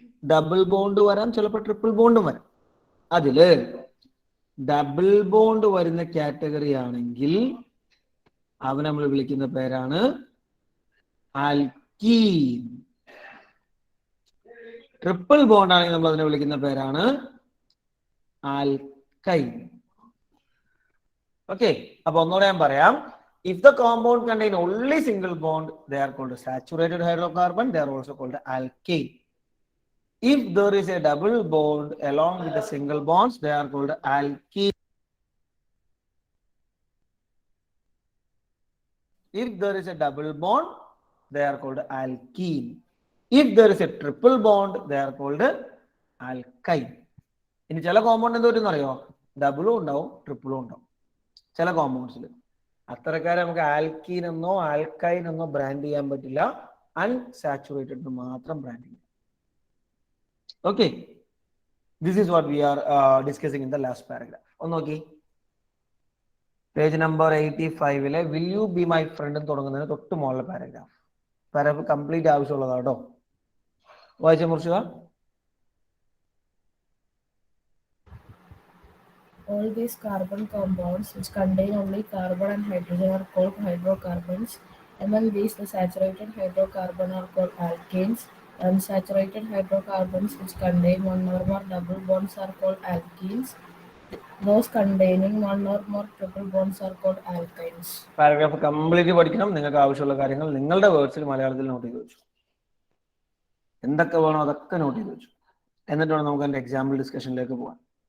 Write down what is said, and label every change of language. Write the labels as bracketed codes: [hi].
[ml] Double bond വരാം, ചിലപ്പോൾ triple ബോണ്ടും വരാം. അതില് ഡബിൾ ബോണ്ട് വരുന്ന കാറ്റഗറി ആണെങ്കിൽ അവനെ നമ്മൾ വിളിക്കുന്ന പേരാണ് ആൽക്കീൻ. ട്രിപ്പിൾ ബോണ്ട് ആണെങ്കിൽ നമ്മൾ അതിനെ വിളിക്കുന്ന പേരാണ് ആൽക്കൈൻ. ഓക്കെ, അപ്പൊ ഒന്നുകൂടെ ഞാൻ പറയാം. [en] If the compound contain only single bond, they are called saturated hydrocarbon. They are also called alkane. If there is a double bond along with the single bonds, they are called alkene. If there is a double bond, they are called alkene. If there is a triple bond, they are called alkyne. [ml] ഇനി ചില compound എന്ത് പറ്റുന്ന അറിയോ? ഡബിളും ഉണ്ടാവും ട്രിപ്പിളും ഉണ്ടാവും ചില കോമ്പൗണ്ട്സിൽ. അത്തരക്കാരെ നമുക്ക് alkene എന്നോ ആൽക്കൈൻ എന്നോ ബ്രാൻഡ് ചെയ്യാൻ പറ്റില്ല. അൺസാച്ചുറേറ്റഡ് മാത്രം ബ്രാൻഡ് ചെയ്യാം. [en] Okay, this is what we are discussing in the last paragraph. [ml] ഒന്ന് നോക്കി, page number 85 will you be my friend എന്ന് തുടങ്ങുന്നതിന് തൊട്ട് മുകളിലെ പാരഗ്രാഫ് കംപ്ലീറ്റ് ആവശ്യമുള്ളതാണ് കേട്ടോ. വായിച്ച മുർഷിക. [en] All these carbon compounds which contain only carbon and hydrogen are called hydrocarbons. Among these, the saturated hydrocarbon are called alkanes. Unsaturated hydrocarbons which contain one or more double bonds are called alkenes. Those containing one or more triple bonds are called alkynes. [ml] Paragraph complete പഠിക്കണം. നിങ്ങൾക്ക് ആവശ്യമുള്ള കാര്യങ്ങൾ നിങ്ങളുടെ വേർഡ്സിൽ മലയാളത്തിൽ not ചെയ്ത് വെച്ചു. എന്തൊക്കെ വേണോ അതൊക്കെ നോട്ട് ചെയ്ത് വെച്ചു. എന്നിട്ട് വേണം നമുക്ക് അതിന്റെ എക്സാമ്പിൾ ഡിസ്കഷനിലേക്ക് പോകാം.